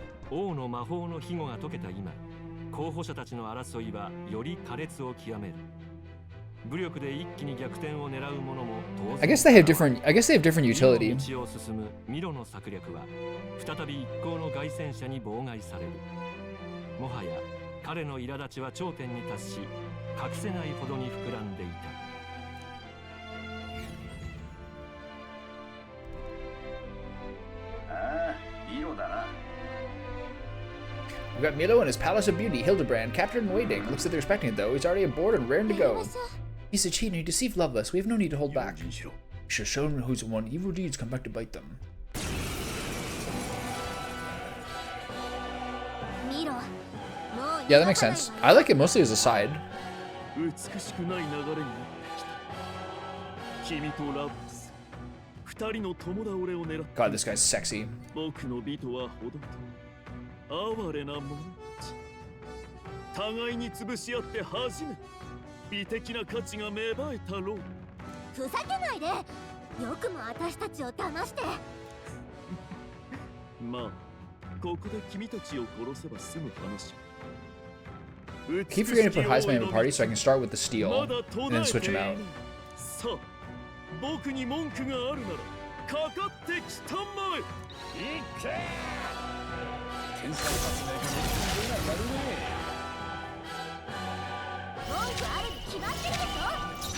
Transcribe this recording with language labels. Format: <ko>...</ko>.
<ja>王の魔法の庇護が解けた今、候補者たちの争いはより苛烈を極める。武力で一気に逆転を狙う者も当然。</ja> <en>I guess they have different utility.</en> <ja>道を進むミロの策略は再び一行の凱旋者に妨害される。もはや彼の苛立ちは頂点に達し、隠せないほどに膨らんでいた。ああ、ミロだな。</ja> <en>We've got Milo and his Palace of Beauty, Hildebrand, captured and waiting. Looks like they're expecting it though. He's already aboard and raring to go. He's a cheat and he deceived Lovelace. We have no need to hold back. We should show him who's won evil deeds come back to bite them. Yeah, that makes sense. I like it mostly as a side. God, this guy's sexy.</en> <ja>哀れな者たち互いに潰し合って初めて美的な価値が芽生えたろう。ふざけないで。よくも私たちを騙して。まあここで君たちを殺せば済む話。</ja> <en>Keep forgetting to put Heisman in a party so I can start with the steel and then switch him out.</en> <ja>さあ僕に文句があるならかかってきたまえ。いけ。天才発明家の手がやるね。文句あるに決まってるでしょ。</ja>